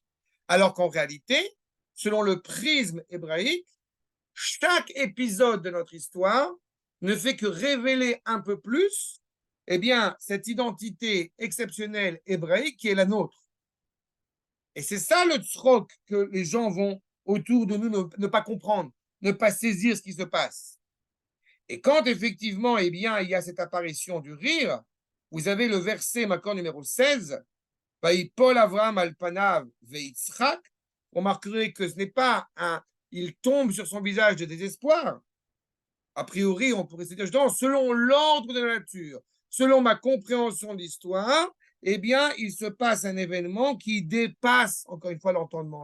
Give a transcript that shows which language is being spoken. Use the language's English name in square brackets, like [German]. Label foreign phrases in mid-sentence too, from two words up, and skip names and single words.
[French] Alors qu'en réalité, selon le prisme hébraïque, chaque épisode de notre histoire ne fait que révéler un peu plus, eh bien, cette identité exceptionnelle hébraïque qui est la nôtre. Et c'est ça le tzrok que les gens vont autour de nous ne pas comprendre, ne pas saisir ce qui se passe. Et quand effectivement, eh bien, il y a cette apparition du rire, vous avez le verset Makor numéro 16, [Hebrew] ויפול אברם על פניו ויצחק, [French] vous remarquerez que ce n'est pas il tombe sur son visage de désespoir. A priori, on pourrait se dire, selon l'ordre de la nature, selon ma compréhension de l'histoire, eh bien, il se passe un événement qui dépasse, encore une fois, l'entendement.